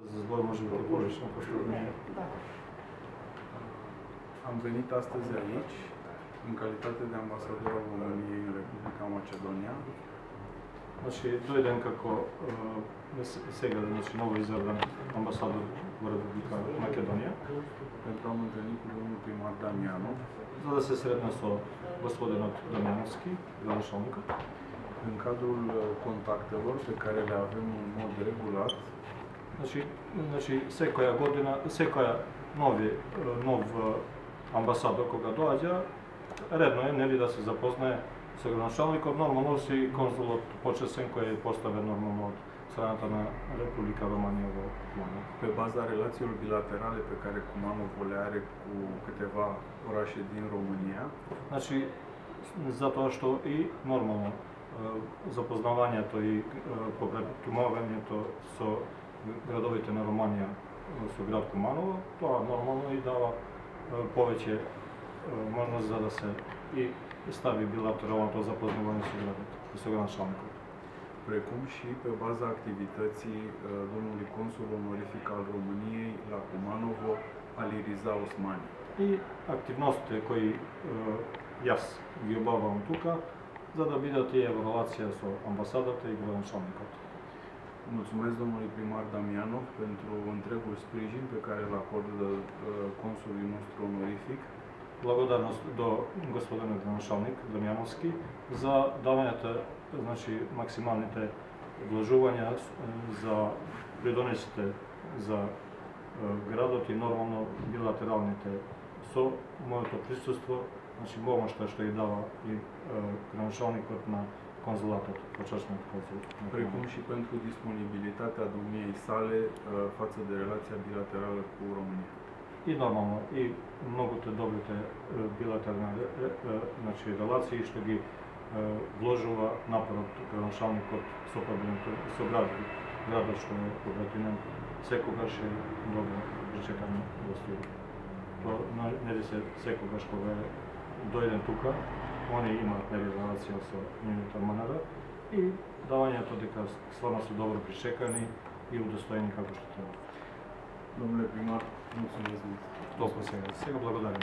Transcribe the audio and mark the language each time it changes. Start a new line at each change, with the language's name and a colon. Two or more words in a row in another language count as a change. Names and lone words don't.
Romanian: război,
Macedonian: може би по-лично,
Serbian: pošto nije.
Romanian: Am venit astăzi aici, în calitate de ambasador al României în Republica Macedonia.
Macedonian: Значи, дојдем како сега, значи, ново изабран амбасадор у Република Македонија.
Romanian: Pentru a mă întâlni cu domnul primar Damianov.
Macedonian: За да се сретна со господинот Дамјановски, градоначалникот.
Romanian: În cadrul contactelor pe care le avem în mod regulat.
Macedonian: Значи, секоја година, секоја нов амбасадор кога доаѓа, редно е нели да се запознае со градоначалникот, нормално си консулот почесен кој е поставен нормално од страната на Република Романија во Куманово.
Romanian: Pe baza relațiilor bilaterale pe care Kumanovo le are cu câteva orașe din România.
Macedonian: Значи, затоа што и нормално запознавањето и попретумувањето со градовите на Романија со град Куманово, тоа нормално и дава повеќе можност за да се и stavi bilateralното запознавање со градот и со градоначалникот.
Romanian: Precum și pe baza activității domnului consul onorific al României la Kumanovo, Ali Riza Osmani.
Macedonian: И активностите кои јас ги обавам тука, за да бидат и евалуација со амбасадата и градоначалникот.
Romanian: Mulțumesc domnului primar Damianov pentru întregul sprijin pe care îl acordă consulul nostru onorific.
Macedonian: Благодарност до господинот градоначалник Дамјановски за давањето, значи максималните вложувања за придонесите за градот и нормално билатералните со моето присуство, значи помошта што ги дава и градоначалникот на конзулатот, почасниот конзул.
Romanian: Precum și pentru disponibilitatea domniei sale față de relația bilaterală cu România.
Macedonian: И нормално, и многуте добрите билатерални значи, релации што ги вложува напорот градоначалникот со градот што е побратинен, секогаш е добро причекано гостување. Тоа нели се секогаш кога дојден тука, они имаат нели релација со нивната манера и давањето дека стварно се добро причекани и удостоени како што треба.
Romanian: Domnule primar, mulțumesc mult.
Macedonian: Толку сега благодарам.